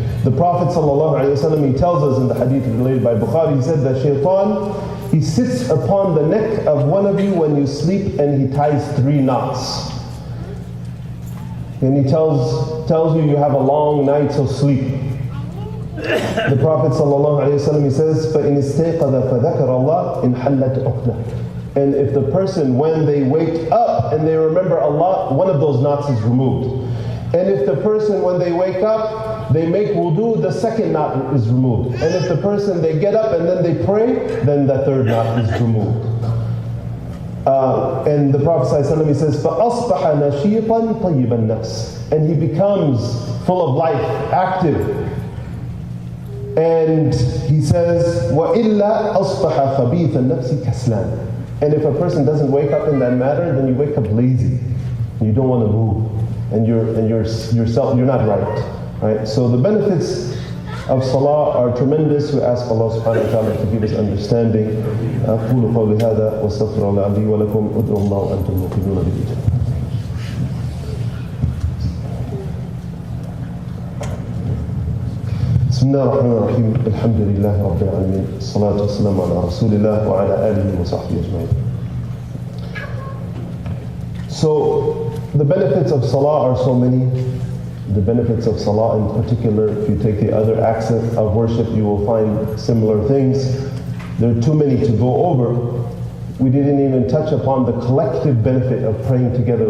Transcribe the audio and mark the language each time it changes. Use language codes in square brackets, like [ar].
[en] The Prophet ﷺ, he tells us in the hadith related by Bukhari, he said that shaitan, he sits upon the neck of one of you when you sleep and he ties 3 knots. And he tells you have a long night, so sleep. The Prophet ﷺ, he says, [ar] فَإِنِ اسْتَيْقَظَ فَذَكَرَ اللَّهِ إِنْ حَلَّتْ عُقْدَةٌ. [en] And if the person, when they wake up and they remember Allah, one of those knots is removed. And if the person, when they wake up, they make wudu, the second knot is removed. And if the person, they get up and then they pray, then the third knot is removed. And the Prophet ﷺ, he says, [ar] فَأَصْبَحَ نَشِيطًا طَيِّبَ النَّفْسِ. [en] And he becomes full of life, active. And he says, [ar] وَإِلَّا أَصْبَحَ خَبِيثَ النَّفْسِ كَسْلًا. [en] And if a person doesn't wake up in that manner, then you wake up lazy. You don't want to move. And you're not right. So the benefits of salah are tremendous. We ask Allah subhanahu wa ta'ala to give us understanding. [ar] أقول قولي هذا واستغفر الله لي ولكم ادعوا الله وأنتم موقنون بالإجابة. بسم الله الرحمن الرحيم. الحمد لله رب العالمين. الصلاة والسلام على رسول الله وعلى آله وصحبه أجمعين. [en] So the benefits of salah are so many. The benefits of salah in particular, if you take the other acts of worship, you will find similar things. There are too many to go over. We didn't even touch upon the collective benefit of praying together.